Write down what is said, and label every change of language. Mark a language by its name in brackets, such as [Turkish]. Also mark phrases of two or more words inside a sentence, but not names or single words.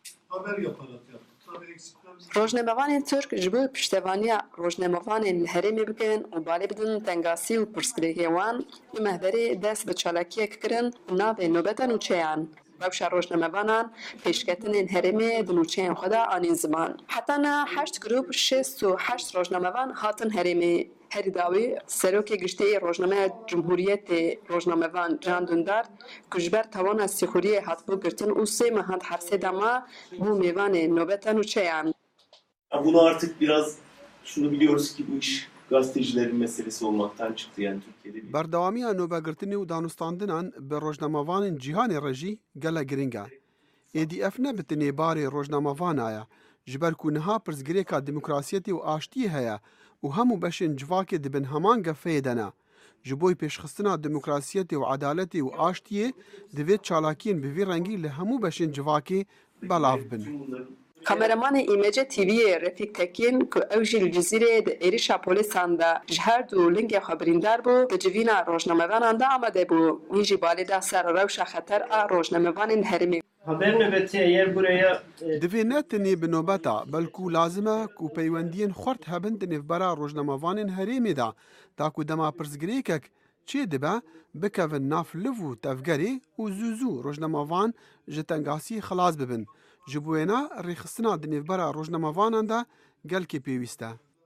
[Turkish] haber yaparak yaptık. Tabii eksiklerimiz [Kurdish] Rojnamevanên Türk ji bo piştevaniya rojnamevanên li Herêmê bikin û balê bidin tengasî û pirsgirêkê wan bi mehberê dest bi çalakiyek kirin navê nûbeta nûçeyan. Rewşa rojnamevanan pêşketinên Herêmê di nûçeyên xwe de anîn ziman. Heta niha 8 grûp 68 rojnamevan hatin Herêmê. Herî dawî serokê giştî Rojnameya Cumhuriyetê Rojnamevan Can Dündar ku ji ber tawana sîxuriyê hatibû girtin û sê mehand hersê dema bû mêvanê nobeta nûçeyan. [Turkish] Ya bunu artık biraz şunu biliyoruz ki bu iş gazetecilerin meselesi olmaktan çıktı yani Türkiye'de. [Kurdish] Berdewamiya nûvegirtinê û danûstandinan bi rojnamevanên cîhanê re jî gelek giring e. Êdî ev ne bi tinê barê rojnamevanan ye, ji ber ku niha pirsgirêka demokrasiyetê û aştiyê heye û hemû beşên civakê dibin heman gefeyê de ne. Ji bo pêşxistina demokrasiyetê û edaletê û aştiyê divê çalakiyên bi vî rengî li hemû beşên civakê belav bin. Kameramanê îmece TV'yê Refîk Tekin ku ew jî li Cizîrê di êrişa polîsan de ji her du lingê xwe birîndar bû, di civîna rojnamevanan de amade bû. Wî jî balê da ser rewşa xeter a rojnamevanên Herêmê. [Turkish] Haber nöbeti eğer buraya [Kurdish] Divê ne tenê bi nobeta belkû lazim e ku peywendiyên xurt hebin di nêvbera rojnamevanên Herêmê de, da ku dema pirsgirêkek çê dibe bikevin nav liv û tevgerê û zû zû rojnamevan ji tengasî xilas bibin. Ji bo wêne rêxistina di nêvbera rojnamevanan de gelkî pêwîst e.